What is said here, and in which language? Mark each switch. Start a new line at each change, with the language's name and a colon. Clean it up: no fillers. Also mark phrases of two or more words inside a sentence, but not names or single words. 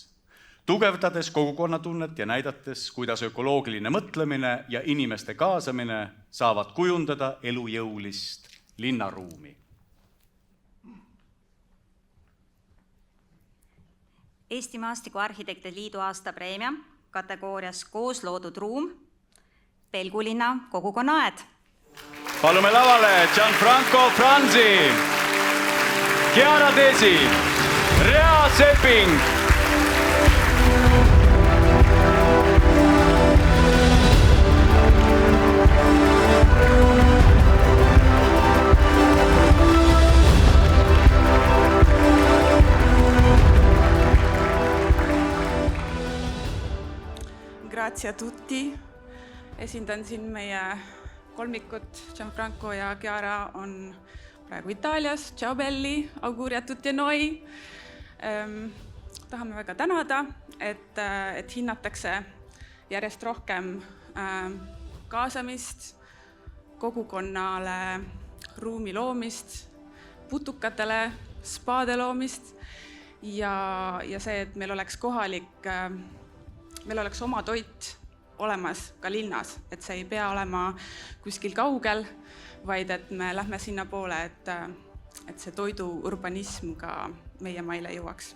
Estonian: Tugevdades kogukonnatunnet ja näidates, kuidas ökoloogiline mõtlemine ja inimeste kaasamine saavad kujundada elujõulist linnaruumi. Eesti Maastikuarhitektide Liidu aastapreemia kategoorias koos loodud ruum, Pelgulinna kogukonnaaed. Palume lavale Gianfranco Franzi, Chiara Desi, Rea Sepping.
Italian: Grazie a tutti.
Estonian: Esindan siin meie kolmikut. Gianfranco ja Chiara on praegu Itaalias.
Italian: Ciao belli, auguri a tutti noi.
Estonian: Tahame väga tänada, et hinnatakse järjest rohkem kaasamist, kogukonnale ruumi loomist, putukatele spaade loomist ja see, et meil oleks kohalik, meil oleks oma toit olemas ka linnas, et see ei pea olema kuskil kaugel, vaid et me lähme sinna poole, et see toidu urbanism ka meie maile jõuaks.